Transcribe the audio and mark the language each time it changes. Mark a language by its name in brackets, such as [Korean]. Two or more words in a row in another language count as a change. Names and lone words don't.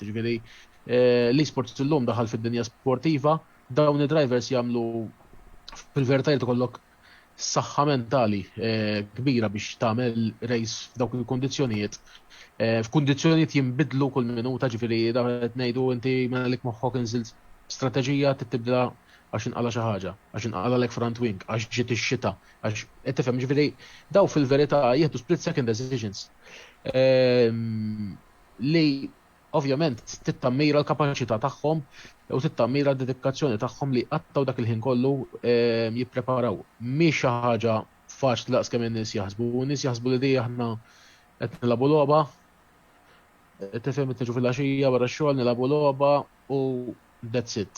[Maltese] Ġifieri l-esports illum daħal fid-dinja sportiva, dawn id-drivers jagħmlu fil-verità jkollok saħħa mentali kbira biex tagħmel race f'dawk il-kundizzjonijiet. F'kundizzjonijiet jinbidlu kull minuta, ġifieri qed ngħidu inti m'għandek moħħok inżilt strateġija tibda għax inqala xi ħaġa, għax inqala lek [English] front wing, [Maltese] għax ġiet ix-xita, għax qed tifhem ġifieri daw fil-verità jieħdu [English] split second decisions. [Maltese] Li ovvjament tittammira l-kapaċità tagħhom u tittammira d-dedikazzjoni tagħhom li qattaw dak il-ħin kollu jippreparaw. Mhix xi ħaġa faċli laqs kemm in-nies jaħsbu. N-nies jaħsbu li aħna qed nilagħbu logħba, tifhem tiġu fil-għaxija wara x-xogħol nilagħbu logħba u [English] that's it.